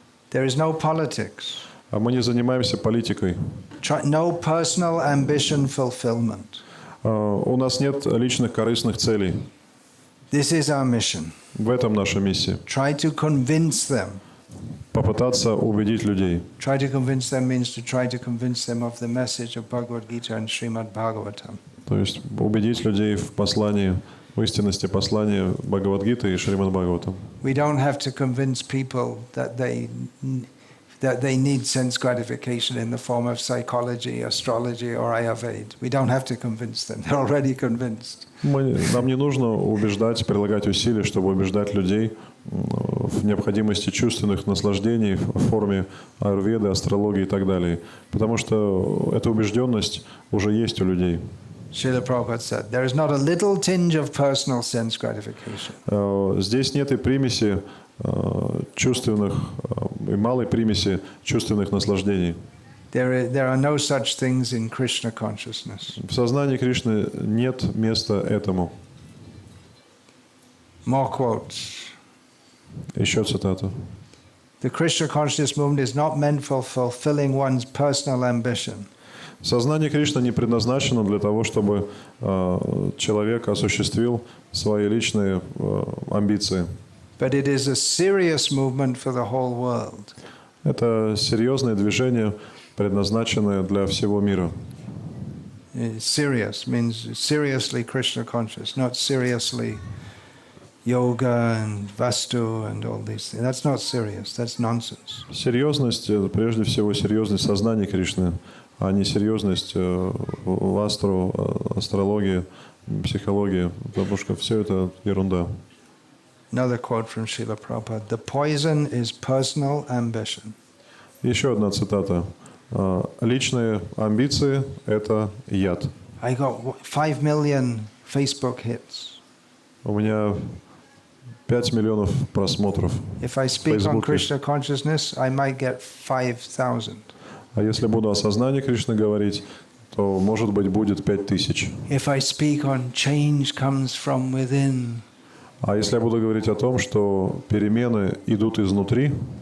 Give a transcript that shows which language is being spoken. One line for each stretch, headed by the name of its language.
English: There is no politics.
Russian: а мы не занимаемся политикой.
English: No personal ambition fulfillment.
Russian: У нас нет личных корыстных целей.
English: This is our mission.
Russian: В этом наша миссия.
English: Try to convince them.
Russian: Попытаться убедить людей.
English: Try to convince them means to try to convince them of the message of Bhagavad Gita and Srimad Bhagavatam.
Russian: То есть убедить людей в послании, в истинности послания Бхагавад-гиты и Шримад Бхагаватам.
English: We don't have to convince people that they need sense gratification in the form of psychology, astrology or Ayurveda. We don't have to convince them. They're already convinced.
Russian: Нам не нужно убеждать, прилагать усилия, чтобы убеждать людей в необходимости чувственных наслаждений в форме аюрведы, астрологии и так далее. Потому что эта убежденность уже есть у людей.
English: Srila Prabhupada said, there is not a little tinge of personal sense gratification.
Russian: Здесь нет и примеси чувственных, и малой примеси чувственных наслаждений.
English: There are no such things in Krishna consciousness.
Russian: В сознании Кришны нет места этому.
English: More quotes.
Russian: Еще цитата.
English: The Krishna consciousness movement is not meant for fulfilling one's personal ambition.
Russian: Сознание Кришны не предназначено для того, чтобы человек осуществил свои личные амбиции.
English: But it is a serious movement for the whole world.
Russian: Это серьезное движение, предназначенное для всего мира.
English: Serious means seriously Krishna conscious, not seriously yoga and vastu and all these things. That's not serious. That's nonsense.
Russian: Серьезность, прежде всего, серьезность сознания Кришны, а не серьезность в астрологии, психологии, потому что все это ерунда.
English: Another quote from Srila Prabhupada. The poison is personal ambition.
Russian: Еще одна цитата. Личные амбиции – это яд.
English: I got 5 million Facebook hits.
Russian: У меня 5 миллионов просмотров.
English: If I
Russian: в
English: speak on
Russian: Фейсбуке.
English: Krishna consciousness, I might get 5,000.
Russian: А если буду о сознании Кришны говорить, то, может быть, будет 5000.
English: If I speak on change comes from within,
Russian: А если я буду говорить о том, что перемены идут изнутри,